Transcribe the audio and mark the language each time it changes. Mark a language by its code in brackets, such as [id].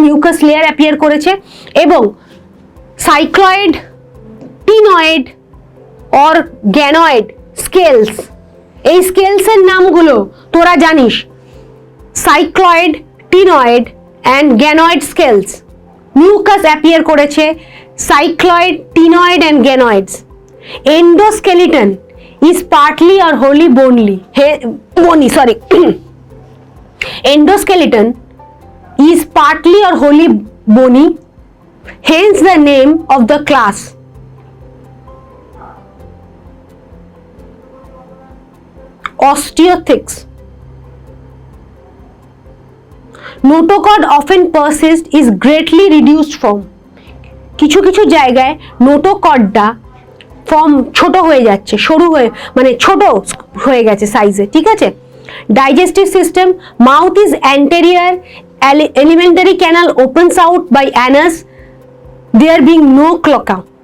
[bn] Mucus layer appear করেছে এবং cycloid, টিনয়েড or গ্যানয়েড scales, এই স্কেলসের নামগুলো তোরা জানিস, cycloid, টিনয়েড and গ্যানয়েড scales. Mucus appear করেছে cycloid, টিনয়েড and গ্যানয়েডস। [en] Endoskeleton is partly or wholly bony, sorry. Endoskeleton is partly or wholly bony, hence the name of the class. Osteothecs. Notochord often persists is greatly reduced form. [bn] কিছু কিছু জায়গায় নোটোকর্ডটা form ছোট হয়ে যাচ্ছে, সরু হয়ে মানে ছোট হয়ে গেছে সাইজে, ঠিক আছে। [en] Digestive system, mouth is anterior, alimentary canal opens out by anus, there being no cloaca.